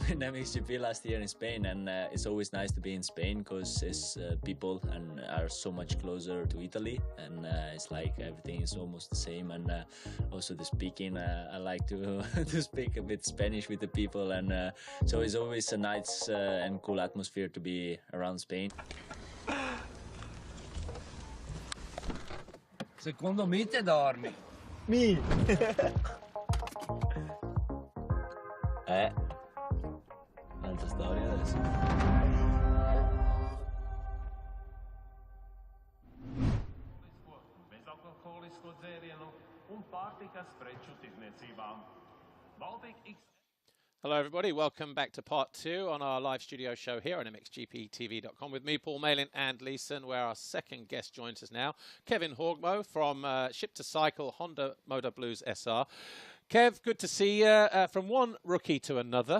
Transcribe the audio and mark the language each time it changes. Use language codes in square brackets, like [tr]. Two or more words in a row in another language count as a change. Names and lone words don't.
[en] in MXGP last year in Spain, and it's always nice to be in Spain because it's people and are so much closer to Italy, and it's like everything is almost the same, and also the speaking. I like to to speak a bit Spanish with the people, and so it's always a nice and cool atmosphere to be around Spain. [it] Secondo me te dormi. Mi! Altra storia adesso. [lv] Bezalkoholisko dzērienu un pārtikas preču tirdzniecībām. Baltic X. [en] Hello, everybody. Welcome back to part 2 on our live studio show here on MXGPTV.com with me, Paul Malin, and Leeson, where our second guest joins us now, Kevin Horgmo from Ship to Cycle Honda Motor Blues SR. Kev, good to see you. From one rookie to another.